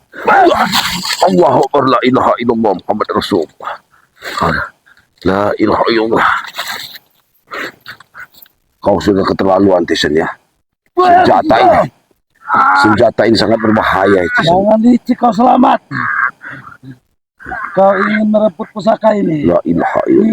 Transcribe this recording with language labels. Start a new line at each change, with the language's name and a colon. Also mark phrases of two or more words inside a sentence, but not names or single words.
Arabic: الله أكبر، لا إله إلا الله محمد رسول الله. لا إله إلا الله.
Indonesian: Kau sudah keterlaluan, Tyson ya. Senjata ini sangat berbahaya. Jangan licik, kau selamat. Kau ingin merebut pusaka ini.
Arabic: لا إله إلا الله.